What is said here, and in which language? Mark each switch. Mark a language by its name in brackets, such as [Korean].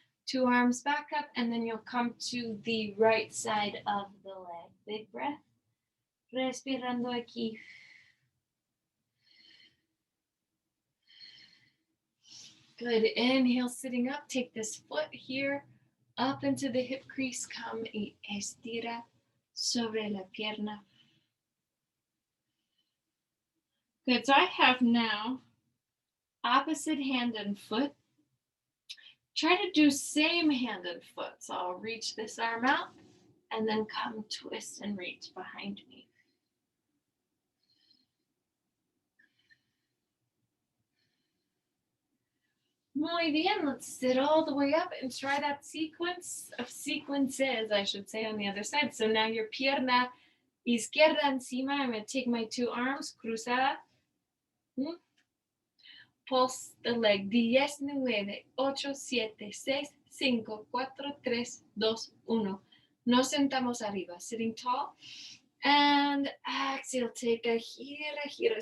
[English] Two arms back up, and then you'll come to the right side of the leg. Big breath. [Spanish] Respirando aquí. [English] Good. Inhale, sitting up. Take this foot here up into the hip crease. [Spanish] Come y estira sobre la pierna. [English] Good. So I have now opposite hand and foot. Try to do same hand and foot. So I'll reach this arm out and then come twist and reach behind me. [Spanish] Muy bien, [English] let's sit all the way up and try that sequence of sequences, I should say, on the other side. So now your [Spanish] pierna izquierda encima. [English] I'm going to take my two arms, cruzada. Pulse the leg. 10, 9, 8, 7, 6, 5, 4, 3, 2, 1. [Spanish] Nos sentamos arriba, [English] sitting tall. And exhale, take a [Spanish] gira, gira.